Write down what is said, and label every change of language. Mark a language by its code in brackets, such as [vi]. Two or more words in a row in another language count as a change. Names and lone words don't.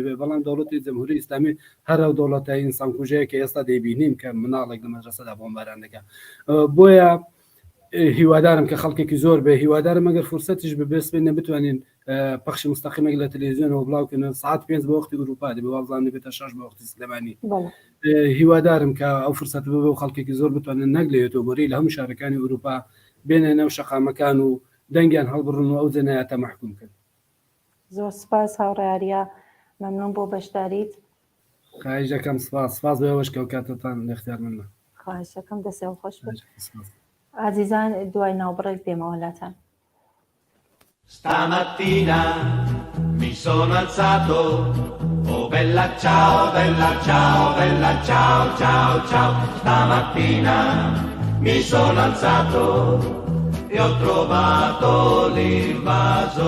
[ckb] بێ بەڵام دەوڵەتی جمهوری ئیسلامی هەر ئەو دەوڵەتای ئینسانکوژەیە کە ئێستا دەیبینیم کە مناڵێک لە مەدرسەدا بۆمباران دەکات بۆیە هیوادارم کە خەڵکێکی زۆر بێ هیوادارم ئەگەر فرسەتیش ببێسبێنە بتوانین پەخشی مستەقیمێک لە تەلەڤیزیۆنەوە بڵاوکردن ساعت 5 بە وەختی ئەوروپا دەبێ وابزانێت بێتە 6 بە وەختی سلێمانی هیوادارم کە ئەو فرسەت ببێ و خەڵکێکی زۆر بتوانن نەک لە یوتیوبەری لە هەموو شارەکانی ئەوروپا بێنە نەو شەقامەکان و دەنگیان هەڵبڕن و ئەو جەنایەتە محکوم کرد. زۆر سپاس هاوڕێیاریە مەمنون بۆ بەشداریت. خواهش دەکەم سپاس بەوەش کە کاتتان لە اختیار منە. خواهش دەکەم دەستێ خۆش بێت. عزیزان دوای ناوبڕێک بێمەوەلاتان. [it] Stamattina mi sono alzato, oh bella ciao, bella ciao, bella ciao, ciao, ciao. Stamattina mi sono alzato e ho trovato l'invaso.